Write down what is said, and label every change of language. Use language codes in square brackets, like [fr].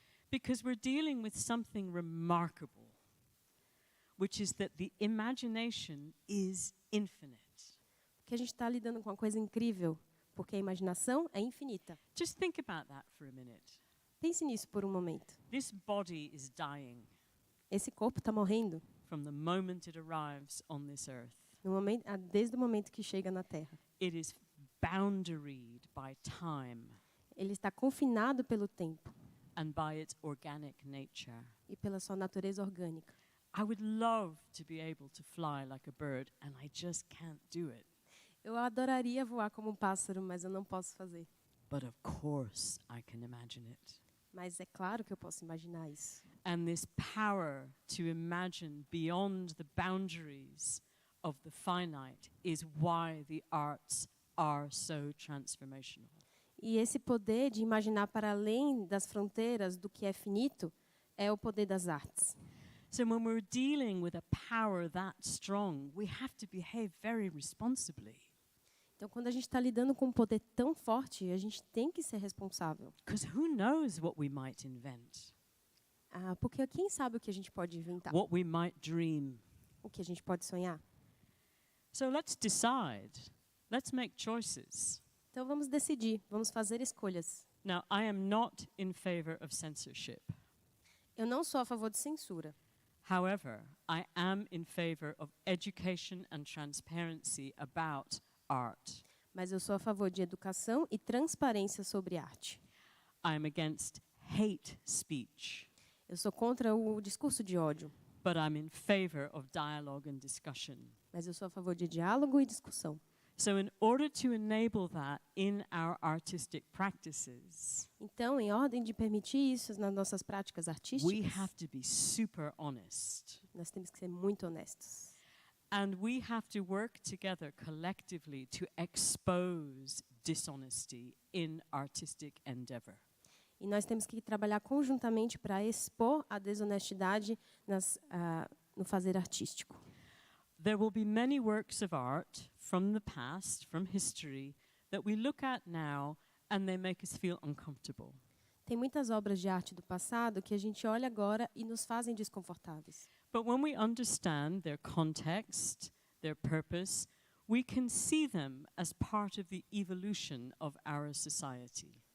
[en] Because we're dealing with something remarkable, which is that the imagination is infinite. [pt] Porque a gente está lidando com uma coisa incrível, porque a imaginação é infinita. [en] Just think about that for a minute. [pt] Pense nisso por um momento. [en] This body is dying. [pt] Esse corpo está morrendo [en] from the moment it arrives on this earth. [pt] desde o momento que chega na Terra. [en] It is boundaried by time [pt] Ele está confinado pelo tempo [en] and by its organic nature. [pt] e pela sua natureza orgânica. [en] I would love to be able to fly like a bird, and I just can't do it. [pt] Eu adoraria voar como um pássaro, mas eu não posso fazer. [en] But of course I can imagine it. [pt] Mas é claro que eu posso imaginar isso. [en] And this power to imagine beyond the boundaries of the finite is why the arts are so transformational. [pt] E esse poder de imaginar para além das fronteiras do que é finito é o poder das artes. [en] So when we're dealing with a power that strong, we have to behave very responsibly. [pt] Então, quando a gente está lidando com um poder tão forte, a gente tem que ser responsável. [en] Because who knows what we might invent, [pt] Porque quem sabe o que a gente pode inventar? [en] what we might dream. [pt] O que a gente pode sonhar? [en] So let's decide. Let's make choices. [pt] Então, vamos decidir, vamos fazer escolhas. [en] Now, I am not in favor of censorship. [pt] Eu não sou a favor de censura. [en] However, I am in favor of education and transparency about art. [pt] Mas eu sou a favor de educação e transparência sobre arte. [en] I am against hate speech, [pt] Eu sou contra o discurso de ódio, [en] but I'm in favor of dialogue and discussion. [pt] mas eu sou a favor de diálogo e discussão. [en] So in order to enable that in our artistic practices, [pt] Então, em ordem de permitir isso nas nossas práticas [en] we [pt] artísticas, [en] have to be super honest. [pt] nós temos que ser muito honestos. [en] And we have to work together collectively to expose dishonesty in artistic endeavor. [pt] E nós temos que trabalhar conjuntamente para expor a desonestidade no fazer artístico. [en] There will be many works of art from the past, from history, that we look at now and they make us feel uncomfortable. [pt] Tem muitas obras de arte do passado que a gente olha agora e nos fazem desconfortáveis. [en] But when we understand their context, their purpose, we can see them as part of the evolution of our society.